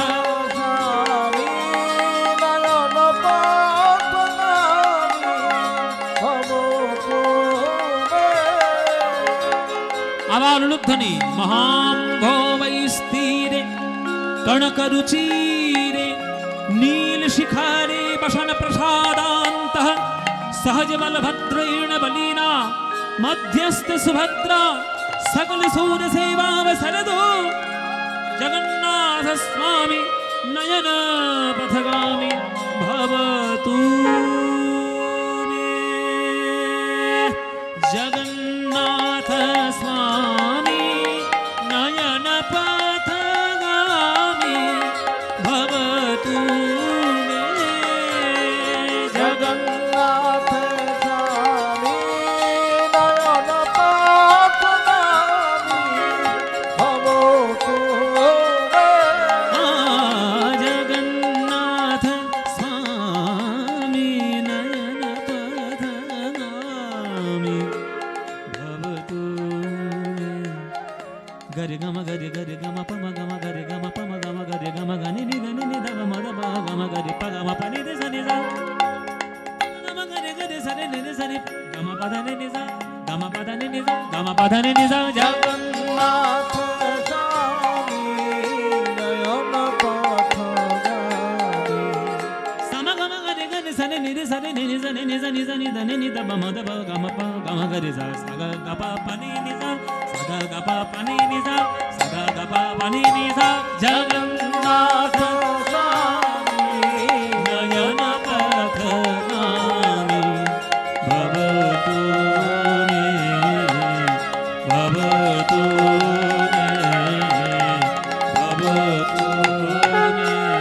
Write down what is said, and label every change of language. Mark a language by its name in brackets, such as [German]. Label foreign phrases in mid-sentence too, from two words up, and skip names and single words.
[Sanskrit] স্বামী নয়ন পথগামী ভবতু মে। [Bangla] আবার উলুধ্বনি। [Sanskrit] মহাম্ভবৈস্তীরে কনকরুচিরে নীল শিখারে বসন প্রসাদান্তঃ सहज बलभद्रेण बलिना मध्यस्थ सुभद्रा सकल सूर सेवावसरदो जगन्नाथ स्वामी नयन पथगामी भवतु मे। जगन्नाथ स्वामी नयन पथगामी भवतु मे। জগন্নাথ স্বামী নয়ন পথগামী ভবতু মে। জগন্নাথ স্বামী নয়ন পথগামী ভবতু মে। গরে গম গরে গরে গম পম গম গরে গম পম গম গরে গম গনি নি নি নি দম মদ প গম গরে প গম প নি রে সনি যা গম গরে গরে সরে নি রে সনি গম প নি নি যা গম প নি নি যা গম প নি নি যা। জগন্নাথ স্বামী নয়ন পথগামী সম গম গরে গরে সরে নি রে সরে নি নি সনি নি সনি সনি নি নি দম মদ প গম প গম গরে যা সা গ গ প প নি নি যা সা গ গ প প নি নি যা সা গ গ প প নি নি যা। জগন্নাথ স্বামী নয়ন পথগামী ভবতু মে। ভবতু মে। ভবতু মে।